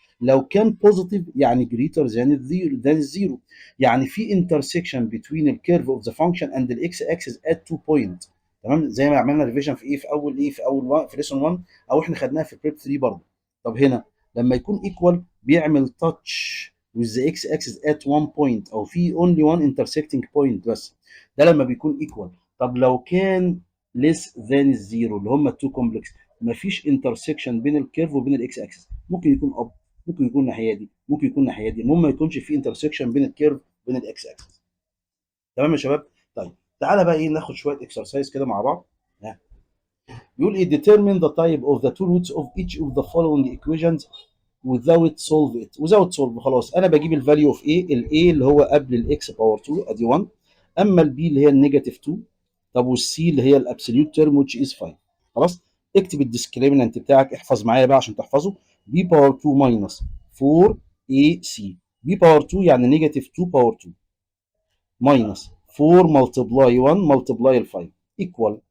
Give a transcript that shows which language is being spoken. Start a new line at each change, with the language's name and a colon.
Arabic: لو كان بوزيتيف يعني
English: greater than
Arabic: الزيرو، يعني في
English: intersection between the curve of the function and the x axis at 2 point.
Arabic: تمام، زي ما عملنا ريفيجن في ايه في اول ايه في اول في ليسون 1، او احنا خدناها في بريب 3 برضه. طب هنا لما يكون equal بيعمل
English: touch with the x axis at 1 point،
Arabic: او في
English: only one intersecting point
Arabic: بس، ده لما بيكون equal. طب لو كان less than الزيرو اللي هم التو كومبلكس، مفيش انترسكشن بين الكيرف وبين الاكس اكسس، ممكن يكون اب، ممكن يكون الناحيه دي، ممكن يكون الناحيه دي، المهم ما يكونش في انترسكشن بين الكيرف وبين الاكس اكسس. تمام يا شباب؟ طيب تعالى بقى ايه ناخد شويه اكسرسايز كده مع بعض. ها. بيقول ايه
English: determine the type of the two roots of each of the following equations without solve it.
Arabic: without solve خلاص انا بجيب الفاليو اوف ايه، الاي اللي هو قبل الاكس باور 2 ادي 1، اما البي اللي هي النيجاتيف 2، طب والسي اللي هي الابسوليوت تيرم which is 5. خلاص اكتب الديسكريمنت بتاعك، احفظ معايا بقى عشان تحفظه. بي باور 2 ماينس 4 اي سي. بي باور 2 يعني نيجاتيف 2 باور 2 ماينس 4 ملتبلاي 1 ملتبلاي ال 5 ايكوال.